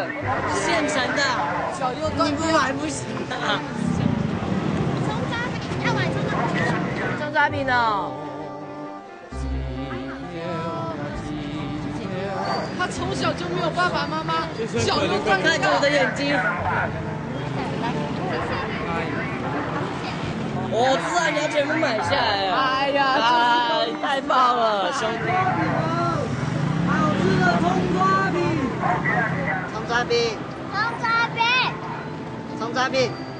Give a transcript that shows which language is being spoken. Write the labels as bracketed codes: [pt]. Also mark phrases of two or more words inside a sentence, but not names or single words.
[zh] 現成的，腳又斷，不買不行。葱抓餅要買葱抓餅哦。他從小就沒有爸爸媽媽，腳又斷，看着我的眼睛。我知道你要全部買下來了。哎呀，太棒了，兄弟！好吃的葱抓餅，葱抓餅，葱抓餅，